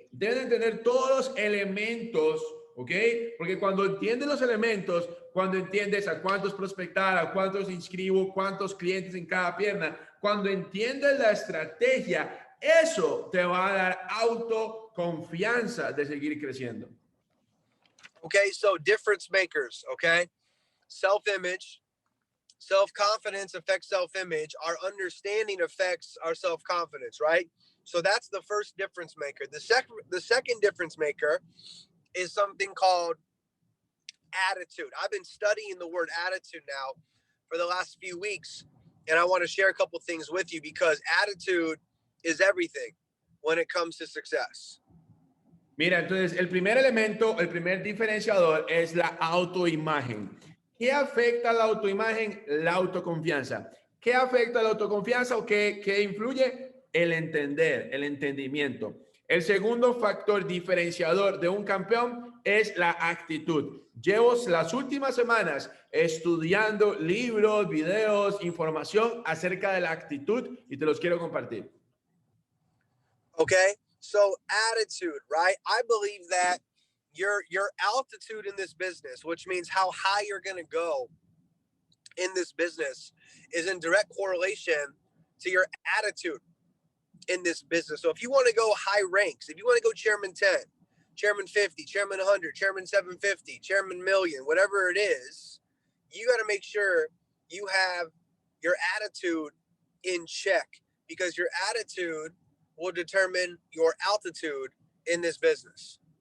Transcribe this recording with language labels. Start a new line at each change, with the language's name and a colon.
Spanish: Debes de entender todos los elementos, ¿ok? Porque cuando entiendes los elementos, cuando entiendes a cuántos prospectar, a cuántos inscribo, cuántos clientes en cada pierna, cuando entiendes la estrategia, eso te va a dar autoconfianza de seguir creciendo.
English: Okay, so difference makers, okay? Self-image, self-confidence affects self-image. Our understanding affects our self-confidence, right? So that's the first difference maker. The second difference maker is something called attitude. I've been studying the word attitude now for the last few weeks, and I want to share a couple things with you, because attitude is everything when it comes to success.
Spanish: Mira, entonces el primer elemento, el primer diferenciador es la autoimagen. ¿Qué afecta a la autoimagen? La autoconfianza. ¿Qué afecta a la autoconfianza o qué influye? El entender, el entendimiento. El segundo factor diferenciador de un campeón es la actitud. Llevo las últimas semanas estudiando libros, videos, información acerca de la actitud y te los quiero compartir.
English: Okay, so attitude, right? I believe that your altitude in this business, which means how high you're going to go in this business, is in direct correlation to your attitude in this business. So if you want to go high ranks, if you want to go Chairman 10, Chairman 50, Chairman 100, Chairman 750, Chairman Million, whatever it is, you got to make sure you have your attitude in check, because your attitude will determine your altitude in this business.